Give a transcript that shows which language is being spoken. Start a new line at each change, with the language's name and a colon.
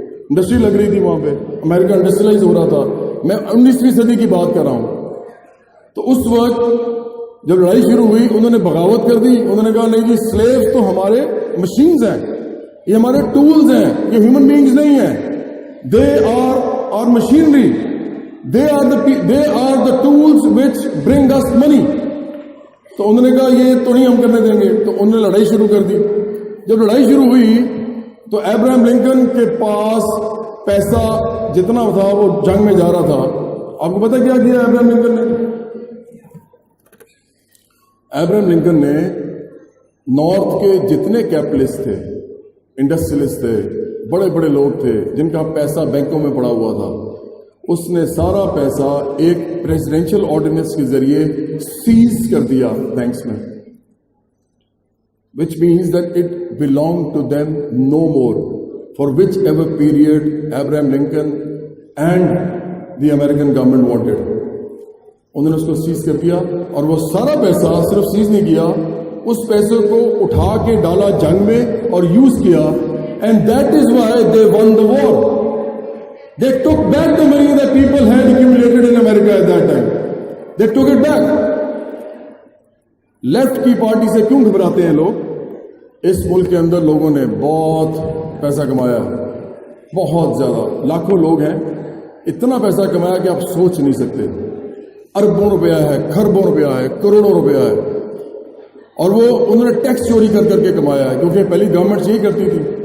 Urdu: Industry لگ رہی تھی وہاں پہ, امریکہ انڈسٹریلائز ہو رہا تھا. میں 19ویں صدی کی بات کر رہا ہوں. تو اس وقت جب لڑائی شروع ہوئی, انہوں نے بغاوت کر دی. انہوں نے کہا نہیں جی, سلیوز تو ہمارے مشینز ہیں, یہ ہمارے ٹولز ہیں, یہ ہیومن بینگز نہیں ہیں.
English: They are machinery, they are the tools which bring us money.
Urdu: تو انہوں نے کہا یہ تو نہیں ہم کرنے دیں گے. تو انہوں نے لڑائی شروع کر دی. جب لڑائی شروع ہوئی تو ابراہم لنکن کے پاس پیسہ جتنا تھا وہ جنگ میں جا رہا تھا. آپ کو پتا کیا کیا ابراہم لنکن نے؟ ابراہم لنکن نے نارتھ کے جتنے کیپٹلسٹ تھے, انڈسٹریلسٹ تھے, بڑے بڑے لوگ تھے جن کا پیسہ بینکوں میں پڑا ہوا تھا, اس نے سارا پیسہ ایک پریزیڈینشل آرڈیننس کے ذریعے سیز کر دیا بینکس میں,
English: which means that it belonged to them no more for whichever period Abraham Lincoln and the American government wanted.
Urdu: انہوں نے اس کو سیز کر دیا, اور وہ سارا پیسہ صرف سیز نہیں کیا, اس پیسے کو اٹھا کے ڈالا جنگ میں اور یوز کیا.
English: And that is why they won the war. They took back the money that people had accumulated in America at that time. They took it back.
Urdu: Left کی پارٹی سے کیوں گھبراتے ہیں لوگ؟ اس ملک کے اندر لوگوں نے بہت پیسہ کمایا, بہت زیادہ, لاکھوں لوگ ہیں, اتنا پیسہ کمایا کہ آپ سوچ نہیں سکتے. اربوں روپیہ ہے, کھربوں روپیہ ہے, کروڑوں روپیہ ہے. اور وہ انہوں نے ٹیکس چوری کر کر کے کمایا ہے, کیونکہ پہلی گورنمنٹ یہی کرتی تھی.